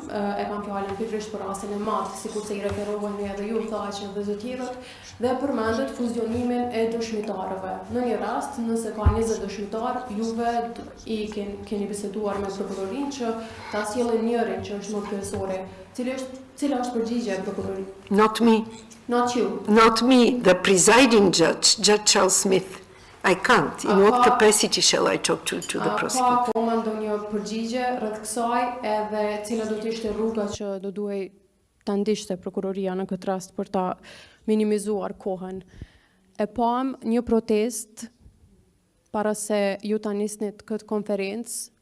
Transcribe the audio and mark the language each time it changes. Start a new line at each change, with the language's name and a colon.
Albanian: E kam fjalën pikërisht për rastin e madh, sikur se i referoheni edhe ju thaqën dhe të tjerët, dhe përmendet fuzionimin e dëshmitarëve. Në një rast, nëse ka 20 dëshmitar, juve i keni biseduar me prokurorinë që ta sjellin njërin që është më kryesore. Cila është përgjigjja e prokurorisë?
English: Not me. Not you. Not me, the presiding judge, Judge Charles Smith. I can't. In what capacity shall I talk to the prosecutor?
Albanian: Ka akoma ndonjë përgjigje rreth kësaj, edhe cila do të ishte rruga që do duhej ta ndiqte prokuroria në këtë rast për ta minimizuar kohën. E pam një protest para se ju ta nisnit këtë konferencë.